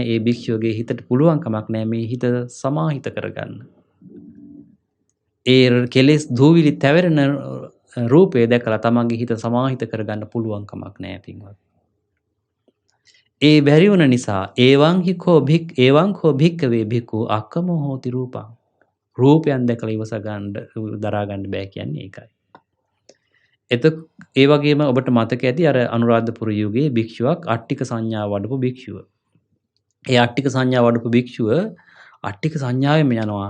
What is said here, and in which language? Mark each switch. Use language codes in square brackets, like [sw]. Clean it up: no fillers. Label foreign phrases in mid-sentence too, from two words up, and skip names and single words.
[si] ඒ භික්ෂුවගේ හිතට පුළුවන් කමක් නැහැ මේ හිත සමාහිත කරගන්න. ඒ කෙලෙස් දූවිලි තැවෙරෙන රූපය දැකලා තමන්ගේ හිත සමාහිත කරගන්න පුළුවන් කමක් නැහැ පින්වත්. ඒ බැරි වුණ නිසා [pi] ඒවං කෝ භික්ඛවේ භික්ඛු අක්ඛමෝ හෝති රූපං. [si] රූපයන් දැකලා ඉවස ගන්න දරා ගන්න බෑ කියන්නේ ඒකයි. ඒ වගේම ඔබට මතක ඇති අර අනුරාධපුර යුගයේ භික්ෂුවක් අට්ටික සංඥා වඩපු භික්ෂුව. ඒ අට්ටික සංඥා වඩපු භික්ෂුව අට්ටික සංඥාවෙම යනවා.